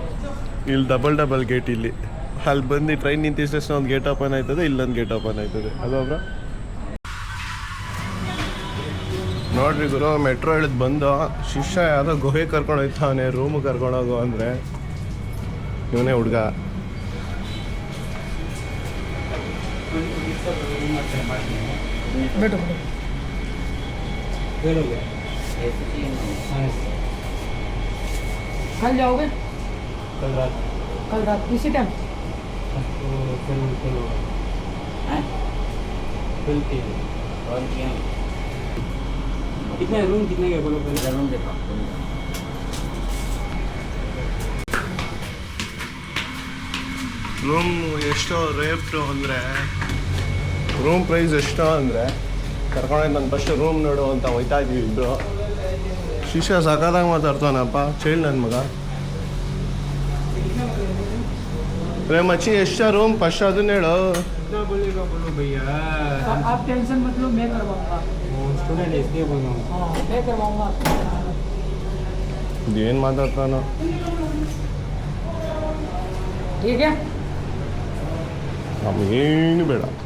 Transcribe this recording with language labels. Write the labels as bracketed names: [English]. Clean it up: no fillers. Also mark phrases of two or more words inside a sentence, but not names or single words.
[Kannada] ಇಲ್ಲಿ ಡಬಲ್ ಗೇಟ್. ಇಲ್ಲಿ ಅಲ್ಲಿ ಬಂದು ಟ್ರೈನ್ ನಿಂತಿದ ತಕ್ಷಣ ಒಂದು ಗೇಟ್ ಓಪನ್ ಆಯ್ತದೆ, ಇಲ್ಲೊಂದು ಗೇಟ್ ಓಪನ್ ಆಯ್ತದೆ. ಅದೊಬ್ರ ನೋಡ್ರಿ ಗುರು, ಮೆಟ್ರೋ ಇಳಿದು ಬಂದು ಶಿಷ್ಯ ಯಾವುದೋ ಗುಹೆ ಕರ್ಕೊಂಡು ಹೋಯ್ತಾವನೆ, ರೂಮಿಗೆ ಕರ್ಕೊಂಡೋಗು ಅಂದರೆ ಇವನೇ ಹುಡುಗ. [Hindi] कल जाओगे? कल रात किसी टाइम? कितने रूम कितने के बोलो पहले? रूम देखो। [Kannada] ರೂಮ್ ಎಷ್ಟೋ ರೇಟು ಅಂದರೆ, [English] room price [Kannada] ಎಷ್ಟೋ ಅಂದರೆ ಕರ್ಕೊಂಡೋಗಿ ನಾನು [English] first room [Kannada] ನೋಡು ಅಂತ ಹೋಯ್ತಾ ಇದ್ದೀವಿ ಇಬ್ಬರು. ಶಿಷ್ಯ ಸಕಾದಾಗ ಮಾತಾಡ್ತಾನಪ್ಪ, ಚೈಲ್ಡ್ ನನ್ನ ಮಗ. ಮಚ್ಚಿ ಎಷ್ಟು [English] room first [Kannada] ಅದನ್ನ ಹೇಳು. [Hindi] कितना बोलेगा बोलो भैया। आप टेंशन मत लो, मैं करवाऊंगा। स्टूडेंट है इसलिए बोल रहा हूँ। हाँ, मैं करवाऊंगा। [Kannada] ಏನು ಮಾತಾಡ್ತಾನೋ. [Hindi] ठीक है? [Kannada] ನಮಗೇನು ಬೇಡ.